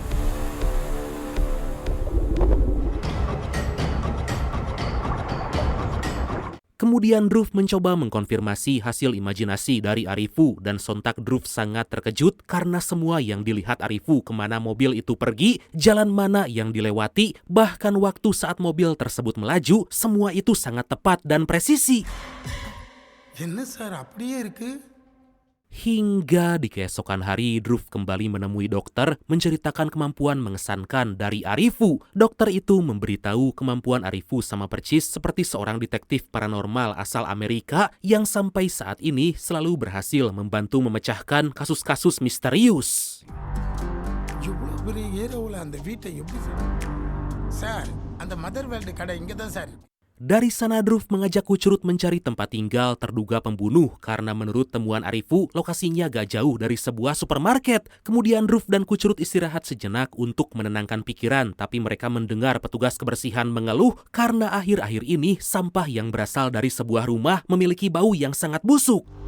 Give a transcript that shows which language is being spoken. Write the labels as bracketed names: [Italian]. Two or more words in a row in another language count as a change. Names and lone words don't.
[Indonesian] Kemudian Druf mencoba mengkonfirmasi hasil imajinasi dari Arifu dan sontak Druf sangat terkejut karena semua yang dilihat Arifu kemana mobil itu pergi, jalan mana yang dilewati, bahkan waktu saat mobil tersebut melaju, semua itu sangat tepat dan presisi. [Tamil] என்ன சார் அப்படியே இருக்கு? [Indonesian] Hingga di keesokan hari, Druf kembali menemui dokter menceritakan kemampuan mengesankan dari Arifu. Dokter itu memberitahu kemampuan Arifu sama persis seperti seorang detektif paranormal asal Amerika yang sampai saat ini selalu berhasil membantu memecahkan kasus-kasus misterius. [Tamil] இவ்வளோ பெரிய ஏரியாவில் அந்த வீட்டை எப்படி சார் அந்த மதர் வேல்டு கடை இங்கே தான் சார். [Indonesian] Dari sana Druf mengajak Kucurut mencari tempat tinggal terduga pembunuh karena menurut temuan Arifu, lokasinya gak jauh dari sebuah supermarket. Kemudian Druf dan Kucurut istirahat sejenak untuk menenangkan pikiran, tapi mereka mendengar petugas kebersihan mengeluh karena akhir-akhir ini sampah yang berasal dari sebuah rumah memiliki bau yang sangat busuk.